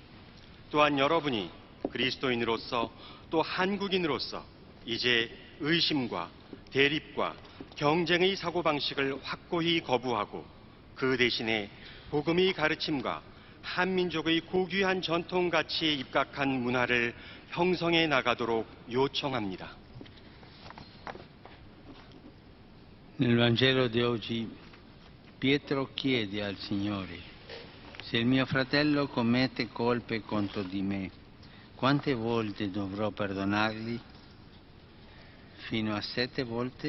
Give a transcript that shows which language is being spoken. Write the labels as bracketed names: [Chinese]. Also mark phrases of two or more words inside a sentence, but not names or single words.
[Korean] 또한 여러분이 그리스도인으로서 또 한국인으로서 이제 의심과 대립과 경쟁의 사고방식을 확고히 거부하고 그 대신에 복음의 가르침과 한민족의 고귀한 전통가치에 입각한 문화를 형성해 나가도록 요청합니다. [Italian] Nel Vangelo di oggi Pietro chiede al Signore: se il mio fratello commette colpe contro di me, quante volte dovrò perdonargli? Fino a 7 volte?